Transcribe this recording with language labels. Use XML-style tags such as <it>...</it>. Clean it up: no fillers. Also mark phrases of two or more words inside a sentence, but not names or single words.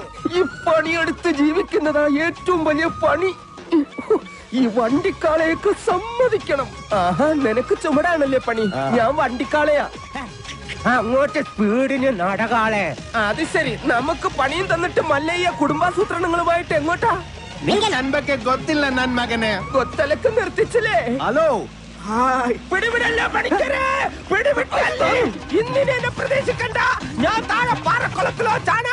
<ml>ഈ പണിയെടുത്ത് ജീവിക്കുന്നതാ ഏറ്റവും വലിയ പണി. ഈ വണ്ടിക്കാളേക്ക് സമ്മതിക്കണം. ആഹാ, നിനക്ക് ചുമടാണല്ലേ പണി, ഞാൻ വണ്ടിക്കാളയാ. അങ്ങോട്ട് സ്പീഡിന് നടകാളെ. അത് ശരി, നമുക്ക് പണിയും തന്നിട്ട് മല്ലയ്യ കുടുംബാസൂത്രണങ്ങളുമായിട്ട് എങ്ങോട്ടാ?</ml> <kn>ನನ್ ಬಗ್ಗೆ ಗೊತ್ತಿಲ್ಲ ನನ್ ಮಗನೇ.</kn> <ml>കൊത്തലക്ക് നിർത്തിച്ചില്ലേ? ഹലോ, പിടിവിടല്ല പണിക്കരെ, പിടിവിട്ടല്ലേ. ഇന്നിനെ എന്നെ പ്രതീക്ഷിക്കണ്ട. ഞാൻ താഴെ പാറക്കുളത്തിലോ</ml>